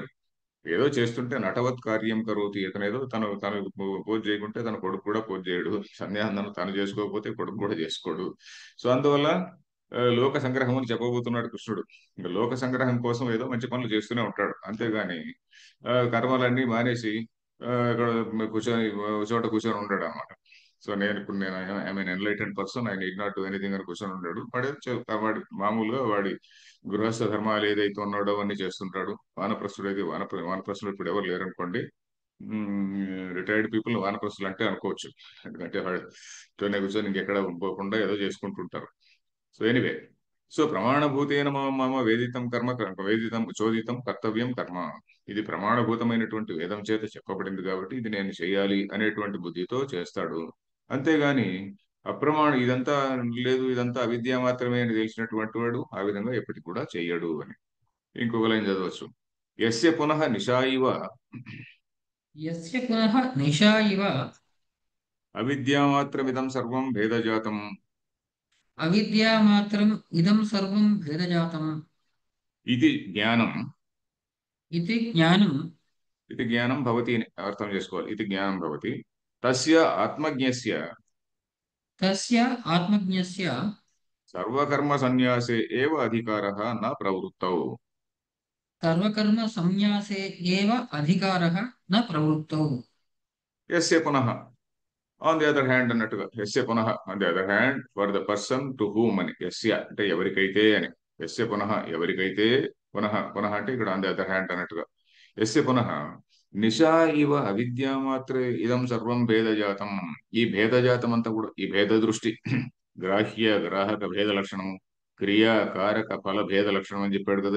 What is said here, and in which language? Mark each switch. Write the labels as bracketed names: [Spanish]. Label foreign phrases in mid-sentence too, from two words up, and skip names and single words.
[Telugu] ఏదో చేస్తుంటే [Sanskrit] नटवत् कार्यं करोति, [Telugu] ఇతనేదో తను పూజ చేయకుంటే తన కొడుకు కూడా పూజ చేయడు, సంధ్యావందనం తను చేసుకోకపోతే కొడుకు కూడా చేసుకోడు. సో అందువల్ల లోక సంగ్రహం అని చెప్పబోతున్నాడు కృష్ణుడు. ఇంకా లోక సంగ్రహం కోసం ఏదో మంచి పనులు చేస్తూనే ఉంటాడు, అంతేగాని కర్మలన్నీ మానేసి ఇక్కడ కూర్చొని ఒక చోట కూర్చొని ఉంటాడు అనమాట. సో నేను [English] I mean enlightened person, I need not do anything [Telugu] అని కూర్చొని ఉంటాడు. వాడి మామూలుగా వాడి గృహస్థ ధర్మాలు ఏదైతే ఉన్నాడో అవన్నీ చేస్తుంటాడు. వానప్రస్థుడు అయితే వానప్రస్థుడు ఇప్పుడు ఎవరు లేరనుకోండి, [English] retired people [Telugu] వానప్రస్థులు అంటే అనుకోవచ్చు. ఎందుకంటే వాడు కూర్చొని ఇంకెక్కడ పోకుండా ఏదో చేసుకుంటుంటారు. [English] so anyway, [Sanskrit] సో प्रमाणभूतेन मम मम वेदितं कर्म वेदितं चोदितं कर्तव्यं कर्म. [Telugu] ఇది ప్రమాణభూతమైనటువంటి వేదం చేత చెప్పబడింది కాబట్టి ఇది నేను చేయాలి అనేటువంటి బుద్ధితో చేస్తాడు. అంతేగాని అప్రమాణ ఇదంతా లేదు, ఇదంతా అవిద్య మాత్రమే అని తెలిసినటువంటి వాడు ఆ విధంగా ఎప్పటికి కూడా చెయ్యడు అని. ఇంకొక లైన్ చదవచ్చు. [Sanskrit] यस्य पुनः निशा इव यस्य पुनः निशा इव अविद्यामात्रमिदं सर्वं भेदजातम् अविद्यामात्रम् इदं सर्वं भेदजातम् इति ज्ञानं. इति ज्ञानं इति ज्ञानं भवति [Telugu] అని అర్థం చేసుకోవాలి. [Sanskrit] इति ज्ञानं भवति. तस्य आत्मज्ञस्य तस्य आत्मज्ञस्य सर्वकर्म संन्यासे एव अधिकारः न प्रवृत्तौ. सर्वकर्मसंन्यासे एव अधिकारः न प्रवृत्तौ। यस्य पुनः [English] on the other hand అన్నట్టుగా, [Sanskrit] यस्य पुनः [English] on the other hand for the person to whom అని. [Telugu] యస్య అంటే ఎవరికైతే అని. [Sanskrit] यस्य पुनः [Telugu] ఎవరికైతే, [Sanskrit] पुनः पुनः [Telugu] అంటే ఇక్కడ [English] on the other hand [Telugu] అన్నట్టుగా. [Sanskrit] यस्य पुनः निशा इव अविद्यामात्रे इदं सर्वं भेदजातं. [Telugu] ఈ భేదజాతం అంతా కూడా, ఈ భేద దృష్టి, గ్రాహ్య గ్రాహక భేద లక్షణం, క్రియా కారక ఫల భేద లక్షణం అని చెప్పాడు కదా.